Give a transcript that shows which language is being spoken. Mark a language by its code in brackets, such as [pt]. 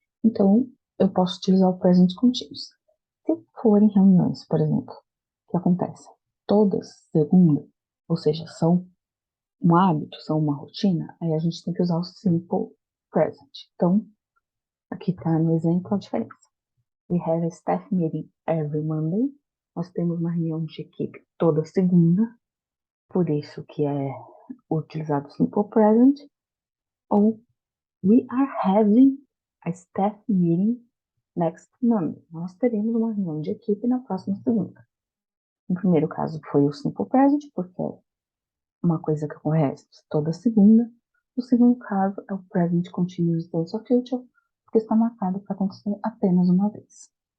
[pt] Então, eu posso utilizar o present continuous. Se forem reuniões, por exemplo, que acontecem todas segunda, ou seja, são um hábito, são uma rotina, aí a gente tem que usar o simple present. Então, aqui está no exemplo a diferença. [en] We have a staff meeting every Monday. [pt] Nós temos uma reunião de equipe toda segunda, por isso que é utilizado o simple present. Ou [en] we are having a staff meeting next Monday. [pt] Nós teremos uma reunião de equipe na próxima segunda. No primeiro caso foi o simple present, porque é uma coisa que acontece toda segunda. No segundo caso é o present continuous tense of future, porque está marcado para acontecer apenas uma vez.